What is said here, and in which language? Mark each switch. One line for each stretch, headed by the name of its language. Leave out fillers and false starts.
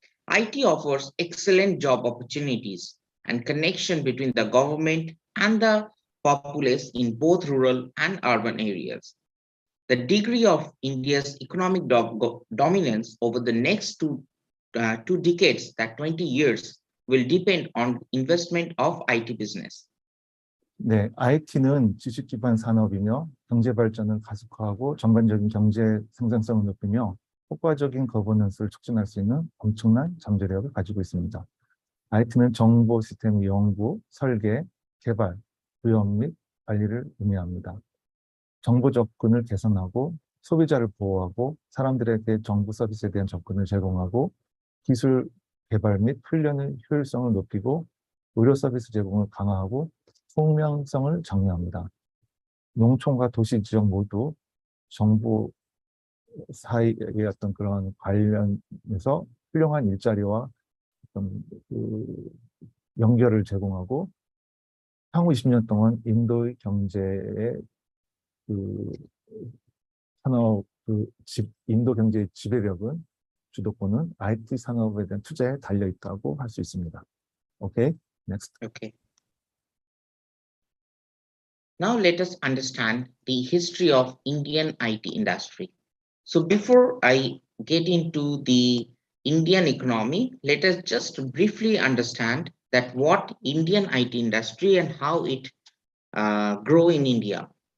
English: IT offers excellent job opportunities and connection between the government and the populace in both rural and urban areas. The degree of India's economic dominance over the next two decades, that 20 years, will depend on investment of IT business.
Korean: 네, IT는 지식 기반 산업이며 경제 발전을 가속화하고 전반적인 경제 생산성을 높이며 효과적인 거버넌스를 촉진할 수 있는 엄청난 잠재력을 가지고 있습니다. IT는 정보 시스템 연구, 설계, 개발, 구현 및 관리를 의미합니다. 정보 접근을 개선하고 소비자를 보호하고 사람들에게 정부 서비스에 대한 접근을 제공하고 기술 개발 및 훈련의 효율성을 높이고 의료 서비스 제공을 강화하고 투명성을 장려합니다. 농촌과 도시 지역 모두 정부 사이의 어떤 그런 관련해서 훌륭한 일자리와 어떤 그 연결을 제공하고 향후 20년 동안 인도의 경제의 그 산업 인도 경제의 지배력은 주도권은 IT 산업에 대한 투자에 달려 있다고 할 수 있습니다.
English: Okay, next. Okay. Now let us understand the history of Indian IT industry. So before I get into the Indian economy, let us just briefly understand that what Indian IT industry and how it grow in India.